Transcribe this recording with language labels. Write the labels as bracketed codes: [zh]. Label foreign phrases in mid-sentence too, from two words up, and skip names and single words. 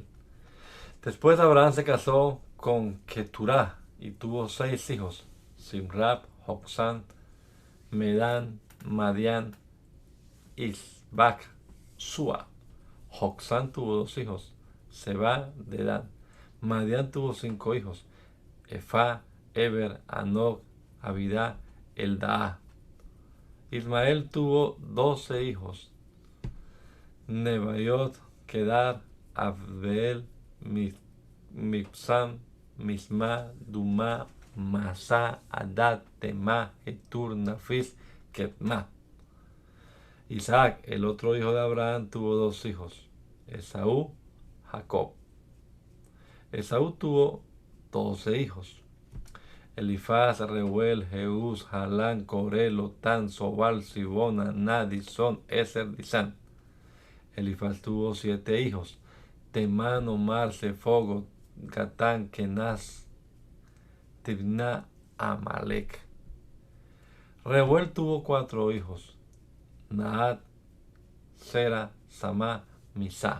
[es] Después Abraham se casó con Keturah y tuvo 6 hijos: Simrab, Joksán, Medán, Madián, Isbac, Sua. Joksán tuvo 2 hijos: Seba, Dedán. Madián tuvo 5 hijos: Efá, Eber, Anok, Abidá, Eldaá. Ismael tuvo 12 hijos: Nebaiot, Kedar, Abdeel, Mibsam, Misma, Dumá, Masá, Adad, Temá, Etur, Nafis, Ketma. Isaac, el otro hijo de Abraham, tuvo 2 hijos: Esaú, Jacob. Esaú tuvo 12 hijos: Elifaz, Reuel, Jeús, Jalán, Coré, Lotán, Sobal, Sibona, Nadisón, Eser, Disán. Elifaz tuvo 7 hijos: Temán, Omar, Sefogo, Gatán, Kenaz, Tibná, Amalek. Reuel tuvo 4 hijos: Nahat, Sera, Samá, Misá.